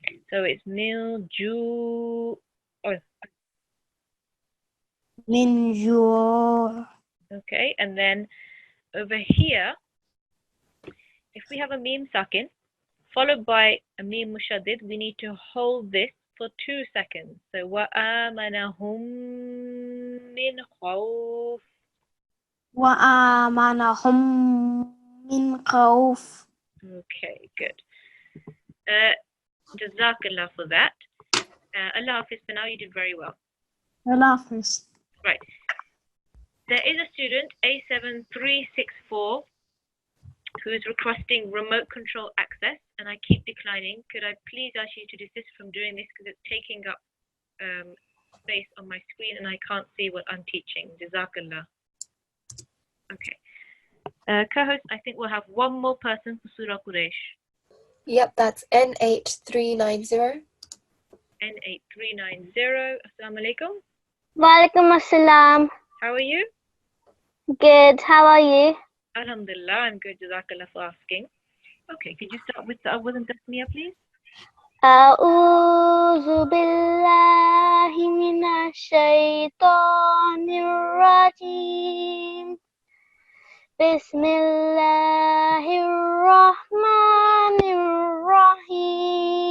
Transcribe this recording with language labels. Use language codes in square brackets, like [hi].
[ar] So it's من جوع. من جوع. [en] Okay, and then over here, if we have a meme sakin followed by a meme mushaddid, we need to hold this for 2 seconds. [ar] So وَآمَنَهُم مِّنْ خَوْفٍ. وآمنهم من خوف. [en] Okay, good. Jazakallah for that. Allah Hafiz, for now you did very well. Hafiz. Right. There is a student, A7364, who is requesting remote control access, and I keep declining. Could I please ask you to desist from doing this because it's taking up space on my screen and I can't see what I'm teaching. Jazakallah. Okay. Co-host, I think we'll have one more person for Surah Quraysh. Yep, that's N8390. [ar] N8390. Assalamu alaikum. Walaikum assalam. [en] How are you? Good. How are you? Alhamdulillah, I'm good. Jazakallah for asking. Okay, could you start with the Awwal and Tasmiyah, please? [ar] أعوذ بالله من الشيطان الرجيم بسم الله الرحمن الرحيم